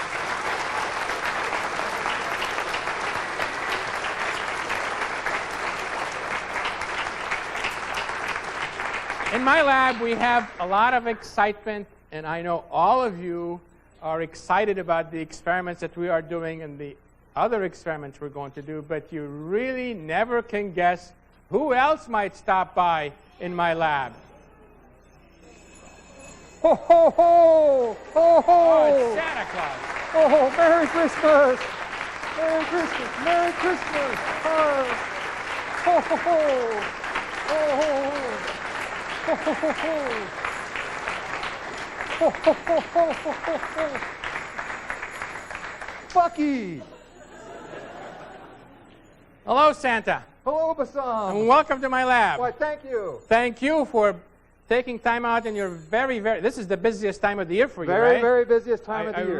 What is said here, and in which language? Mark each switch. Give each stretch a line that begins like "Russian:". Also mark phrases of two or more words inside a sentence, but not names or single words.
English: In my lab, we have a lot of excitement, and I know all of you are excited about the experiments that we are doing and the other experiments we're going to do, but you really never can guess who else might stop by in my lab. Ho, ho, ho! Ho, ho! Oh, it's Santa Claus. Oh, Merry Christmas! Merry Christmas! Merry Christmas! Oh, ho, ho, ho! Ho, ho, ho! Ho, ho, ho, ho! Ho, ho, ho, ho, ho, ho, ho! Bucky! Hello, Santa. Hello, Bassam! And welcome to my lab. Why, thank you. Thank you for taking time out in your this is the busiest time of the year for you, right? Very busiest time of the year.